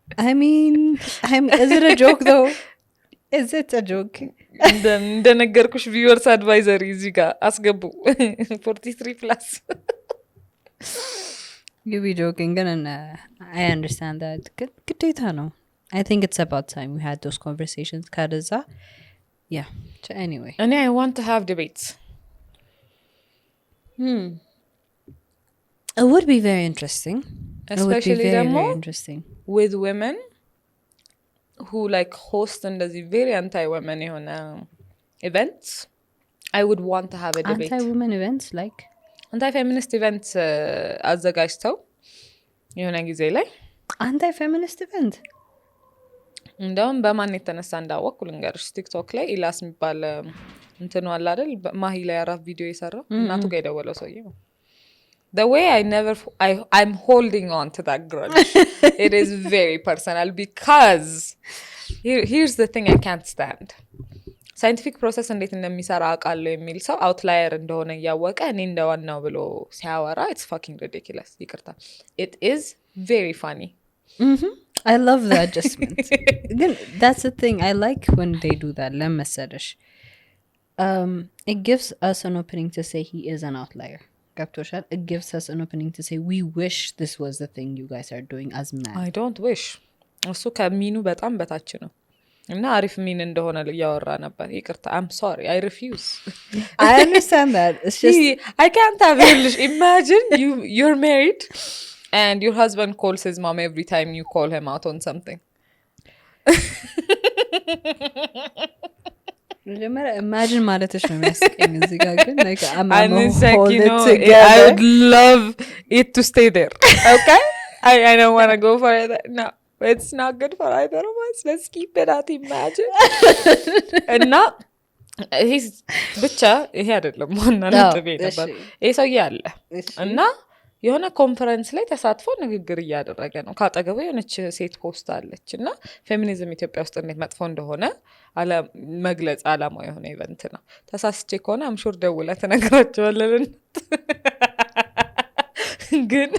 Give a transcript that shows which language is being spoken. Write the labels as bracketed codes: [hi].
[en] I mean, is it a joke though? Is it a joke? [am] እንደነገርኩሽ [en] viewers advisory [am] እዚህ ጋር አስገቡ 43 plus [en] You be joking and I understand that. Good data no. I think it's about time we had those conversations. Kadaza. Yeah. So anyway. And I want to have debates. It would be very interesting. Especially very interesting. With women who like host [am] እንደዚህ [en] very anti-women የሆነ events. I would want to have a debate. Anti-women events like? [am] Anti-feminist events አዘጋጅተው የሆነ ጊዜ ላይ [en] Anti-feminist event? [am] እንደውም በማን የተነሳ እንዳወቅኩ ልንገርሽ ቲክቶክ ላይ ኢላስ የሚባል እንትኑ አለ አይደል ማሂ ላይ አራፍ ቪዲዮ የሰራው እናቱ ጋር የደወለው ሰውዬ ነው [en] the way I'm holding on to that grudge it is very personal because here's the thing I can't stand [am] ሳይንቲፊክ ፕሮሰስ እንዴት እንደሚሰራ አውቃለሁ የሚል ሰው አውትላየር እንደሆነ እያወቀ እኔ እንደዋናው ብሎ ሲያወራ [en] it's fucking ridiculous [am] ይቅርታ [en] it is very funny I love the adjustment. Again, that's the thing I like when they do that. Lemmasadish. It gives us an opening to say he is an outlier. It gives us an opening to say we wish this was the thing you guys are doing as men. I don't wish. [am] እሱ ከሚኑ በጣም በታች ነው እና አሪፍ ሚን እንደሆነ ያወራ ነበር ይቅርታ [en] I'm sorry I refuse. I understand that. It's just I can't have imagine you're married and your husband calls his mom every time you call him out on something. [am] Imagine ማለትሽ ነው የሚያስቀኝ እዚህ ጋር ግን [en] like I'm like, you know, I would love it to stay there. Okay? I don't want to go for it. No, it's not good for either of us. Let's keep it at imagine. And not he's [am] ብቻ ይሄ አይደለም ዋና ነጥቤ ነበር ይሄ ሰው ያለ እና የሆነ ኮንፈረንስ ላይ ተሳትፎ ንግግር እያደረገ ነው ካጠገቡ የሆነች ሴት ፖስት አለች እና ፌሚኒዝም ኢትዮጵያ ውስጥ እንዴት መጥፎ እንደሆነ መግለጽ አላማው የሆነ ኢቨንት ነው ተሳስቼ ከሆነ አምሹር ደውላ ተነግራቸዋለን ግን